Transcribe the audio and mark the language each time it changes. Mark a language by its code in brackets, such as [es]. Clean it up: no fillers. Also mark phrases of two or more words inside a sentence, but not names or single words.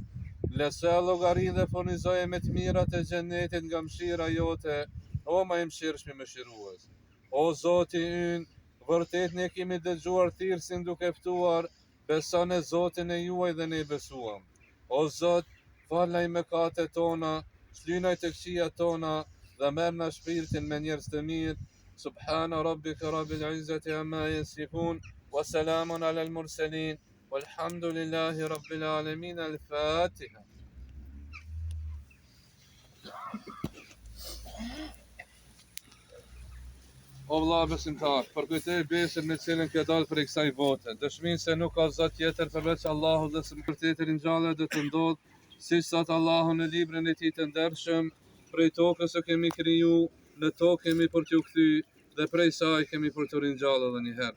[sq] Lësë llogarinë dhe furnizoje me të mirat e xhenetit nga mëshira jote, o më i mëshirshëm i mëshirues. O Zoti ynë, vërtet ne kemi dëgjuar thirrsin duke ftuar, beson e Zotin e juaj dhe ne besuam. O Zot, falaj mëkatet tona, shlynaj të këqijat tona dhe merr na shpirtin me njerëz të mirë. [ar] سبحان ربك رب العزة عما يصفون وسلام على المرسلين والحمد لله رب العالمين. Al-Fatiha. [sq] O vëlla besimtar, përkujtoj besën me cilën ke dalë për kësaj bote, dëshminë se nuk ka Zot tjetër përveç Allahut dhe se vërtetë ringjallja do të ndodh, siç thot Allahu në librin e tij të ndershëm, prej tokës e kemi kriju, në tokë kemi për t'ju kthy, dhe prej saj kemi për t'u ringjallë edhe një herë.